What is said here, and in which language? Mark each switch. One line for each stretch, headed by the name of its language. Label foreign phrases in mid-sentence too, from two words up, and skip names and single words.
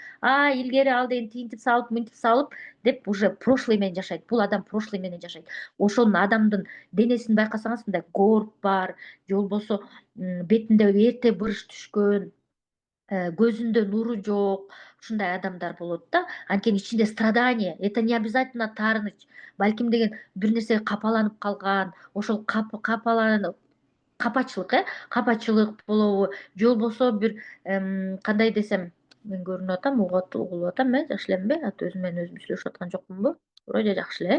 Kyrgyz: Илгери ал деген тинтип салып, мынтип салып деп
Russian: уже прошлый
Kyrgyz: менен жашайт. Бул адам прошлый менен жашайт. Ошонун адамдын денесин байкасаңыз, мындай горб бар, же болбосо бетинде эрте бырыш түшкөн, көзүндө нуру жок, ушундай адамдар болот да. Анткени ичинде
Russian: страдание. Это не обязательно таарыныч.
Kyrgyz: Балким деген бир нерсеге капаланып калган, ошол капачылык болобу, же болбосо бир кандай десем, мен көрүнүп атам, угулуп атам, жакшы эленби? Аты өзүм менен өзүм сүйлөшүп аткан жокмунбу? Вроде жакшы эле.